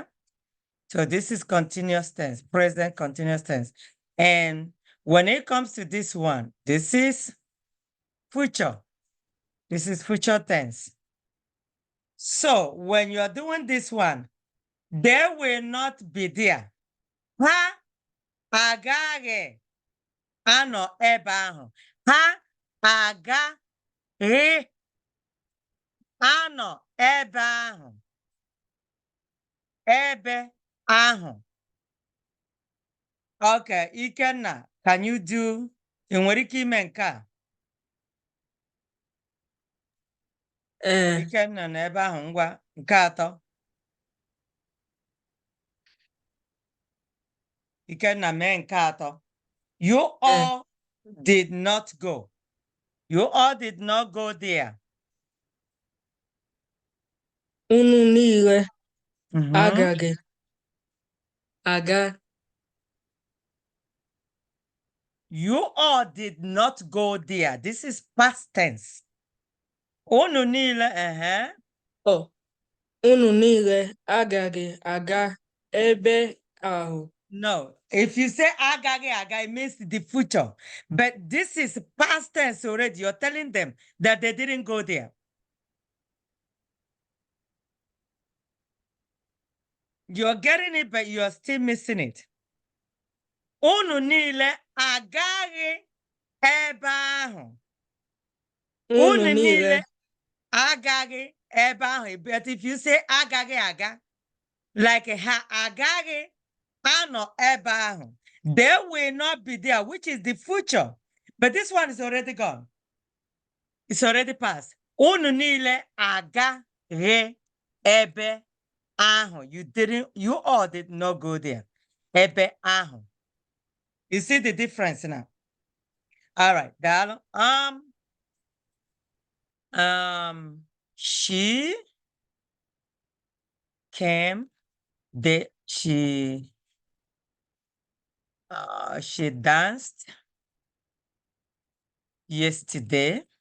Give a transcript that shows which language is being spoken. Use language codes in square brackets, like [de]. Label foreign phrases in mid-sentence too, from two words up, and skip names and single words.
[en] So this is continuous tense, present continuous tense. And when it comes to this one, this is future. This is future tense. So when you're doing this one, they will not be there. [ig] Ha agaghị anọ ebe ahụ. Ha agaghị anọ ebe ahụ. Ebe ahụ. Okay, Ikenna, [en] can you do? [ig] Ị nwere ike ime nke a? Ikenna nọ ebe ahụ, ngwa nke atọ. Ikenna mee nke atọ. [en] You all did not go. You all did not go there. [ig] Unu niile Mhm. agaghị aga. [en] You all did not go there. This is past tense. [ig] Unu niile, Oh, unu niile agaghị aga ebe ahụ. [en] No, if you say [ig] agaghị aga, [en] it means the future. But this is past tense already. You're telling them that they didn't go there. You're getting it, but you're still missing it. [ig] Unu niile agaghị ebe ahụ. Unu niile agaghị ebe ahụ. [en] But if you say [ig] agaghị aga, [en] like [ig] ha agaghị anọ ebe ahụ, [en] they will not be there, which is the future. But this one is already gone. It's already past. [ig] Unu niile agaghị ebe ahụ. [en] You all did not go there. [ig] Ebe ahụ. [en] You see the difference now? All right, Dalo. She came, she danced yesterday.